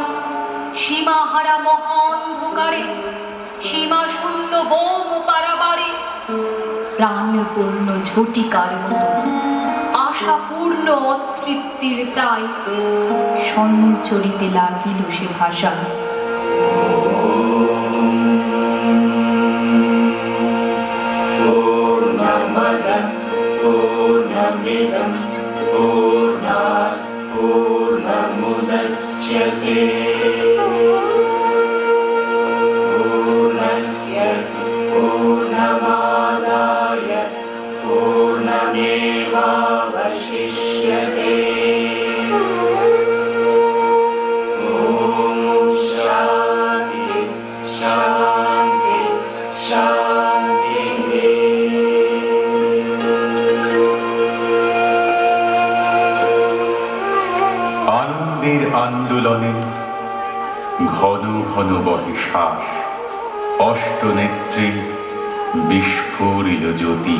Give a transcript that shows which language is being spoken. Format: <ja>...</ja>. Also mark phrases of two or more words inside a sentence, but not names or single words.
<bn>সীমাহারা মহা অন্ধকারে, সীমা শূন্য বোম পারাবারে, প্রাণপূর্ণ ঝটিকার মতো আশাপূর্ণ অতৃপ্তির প্রায় সঞ্চরিতে লাগিল সে ভাষা।</bn> <sa>पूर्णमदः पूर्णमिदं पूर्णात् पूर्णमुदच्यते पूर्णस्य पूर्णमादाय पूर्णमेवावशिष्यते। ॐ शान्ति शान्ति शान्तिः।</sa> <bn>আনন্দের আন্দোলনে ঘন ঘন বহে শ্বাস, অষ্টনেত্রে বিস্ফোরিল জ্যোতি।</bn>